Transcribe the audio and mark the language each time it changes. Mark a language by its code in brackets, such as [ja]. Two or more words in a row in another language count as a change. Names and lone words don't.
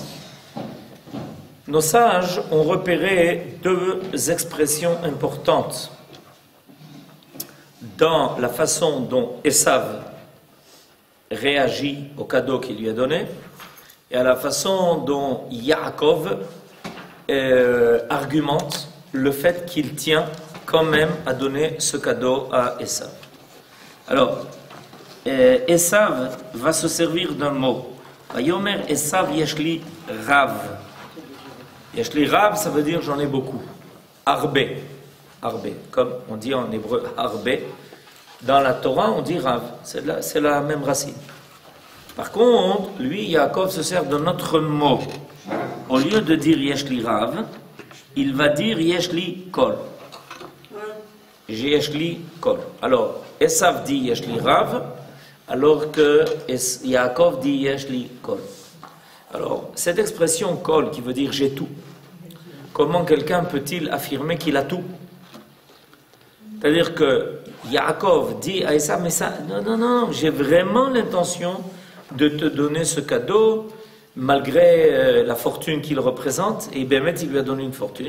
[fr] Nos sages ont repéré deux expressions importantes dans la façon dont Esav réagit au cadeau qu'il lui a donné et à la façon dont Yaakov argumente le fait qu'il tient quand même à donner ce cadeau à Esav. Alors, Esav va se servir d'un mot. [he] ויאמר עשו ישלי רב. ישלי רב, [fr] ça veut dire j'en ai beaucoup. [he] הרבה הרבה. [fr] Comme on dit en hébreu arbe. Dans la Torah, on dit rav. C'est la même racine. Par contre, lui, Yaakov se sert d'un autre mot. Au lieu de dire [he] ישלי רב, [fr] il va dire [he] ישלי כל. ישלי כל. [fr] Alors, Esav dit [he] ישלי רב, [fr] alors que Yaakov dit [he] ישלי כל. [fr] Alors, cette expression kol qui veut dire j'ai tout, comment quelqu'un peut-il affirmer qu'il a tout? C'est-à-dire que Yaakov dit à Esav, mais ça, non, j'ai vraiment l'intention de te donner ce cadeau, malgré la fortune qu'il représente, et Bémet, il lui a donné une fortune.